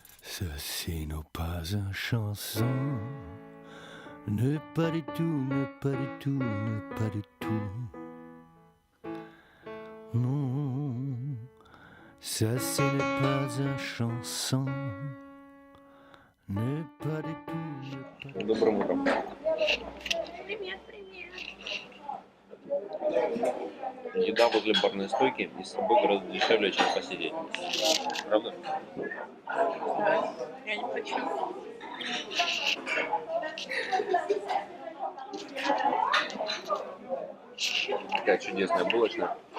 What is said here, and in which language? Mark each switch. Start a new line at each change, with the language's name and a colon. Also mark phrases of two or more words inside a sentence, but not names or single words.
French: Ceci n'est pas une chanson, ne pas du tout, ne pas du tout, ne pas du tout. Non, ceci n'est pas une chanson, ne pas du tout, ne pas du tout.
Russian: Добрым утром. Привет, привет. Еда возле барной стойки и с собой гораздо дешевле, чем посидеть. Правда? Я не хочу. Такая чудесная булочная.